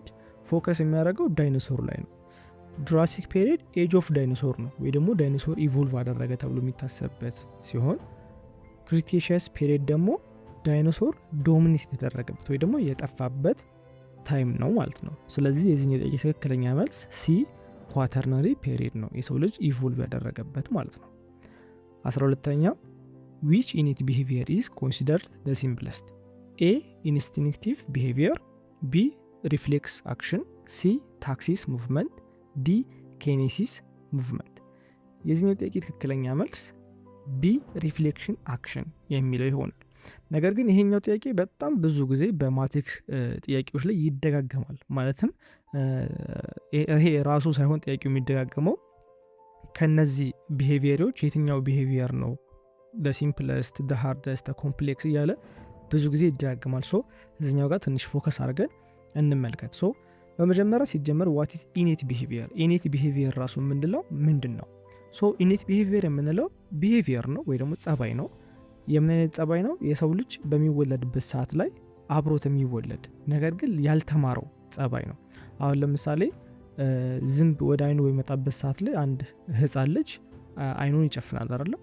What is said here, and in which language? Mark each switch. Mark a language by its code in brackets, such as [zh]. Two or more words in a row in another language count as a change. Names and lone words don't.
[am] ፎከስ የሚያደርገው ዳይኖሶር ላይ ነው። [en] Jurassic period age of dinosaur [am] ነው ወይ ደግሞ [en] dinosaur evolve [am] አደረገ ተብሎ የሚታሰብበት ሲሆን [en] Cretaceous period [am] ደግሞ [en] dinosaur dominate [am] የተደረገበት ወይ ደግሞ የጠፋበት ታይም ነው ማለት ነው። ስለዚህ የዚህኛው ጥያቄ ትክክለኛ መልስ [en] C quaternary period [am] ነው፣ የሰው ልጅ ኢቮልቭ ያደረገበት ማለት ነው። 12ኛ [en] which innate behavior is considered the simplest? A instinctive behavior, B reflex action, C taxis movement, D kinesis movement። [am] የዚህኛው ጥያቄ ትክክለኛ መልስ [en] B reflection action [am] የሚለው ይሆናል። ነገር ግን ይሄኛው ጥያቄ በጣም ብዙ ጊዜ በማትሪክ ጥያቄዎች ላይ ይደጋገማል። ማለትም ይሄ ራሱ ሳይሆን ጥያቄው የሚደጋገመው ከነዚህ ቢሄቪየሮች የትኛው ቢሄቪየር ነው [en] the simplest, the hardest, the complex [am] እያለ ብዙ ጊዜ ይደጋገማል። እዚህኛው ጋር ትንሽ ፎከስ አድርገን እንመልከት። በመጀመሪያ ሲጀመር [en] what is innate behavior? innate behavior [am] ራሱ ምንድን ነው? [en] innate behavior [am] የምንለው behavior ነው ወይ ደግሞ ጸባይ ነው። የምን አይነት ጸባይ ነው? የሰው ልጅ በሚወለድበት ሰዓት ላይ አብሮት የሚወለድ ነገር ግን ያልተማረው ጸባይ ነው። አሁን ለምሳሌ ዝንብ ወደ አይኑ በሚመጣበት ሰዓት ላይ አንድ ህፃን ልጅ አይኑን ይጨፍናል አይደለም?